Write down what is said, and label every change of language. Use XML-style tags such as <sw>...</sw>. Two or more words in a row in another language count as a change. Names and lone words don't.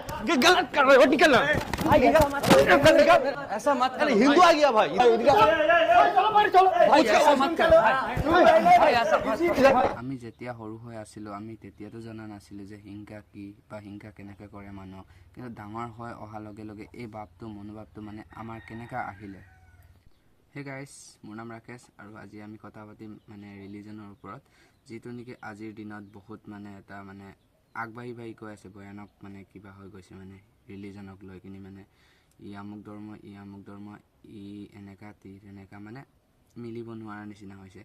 <hi>गलत कर रहे हो, निकलना भाई। ऐसा मत कर, हिंदू आ गया भाई।</hi> <as>আমি যেতিয়া সৰু হৈ আছিলোঁ আমি তেতিয়াতো জনা নাছিলোঁ যে হিংসা কি বা হিংসা কেনেকৈ কৰে মানুহক, কিন্তু ডাঙৰ হৈ অহাৰ লগে লগে এই ভাৱটো মনোভাৱটো মানে আমাৰ কেনেকৈ আহিলে।</as> <en>hey guys,</en> <as>মোৰ নাম ৰাকেশ আৰু আজি আমি কথা পাতিম মানে ৰিলিজনৰ ওপৰত, যিটো নেকি আজিৰ দিনত বহুত মানে এটা মানে আগবাঢ়ি গৈ আছে, ভয়ানক মানে কিবা হৈ গৈছে মানে ৰিলিজনক লৈ কিনি, মানে ই আমুক ধৰ্ম ই এনেকা তেনেকা মানে মিলিব নোৱাৰা নিচিনা হৈছে।</as>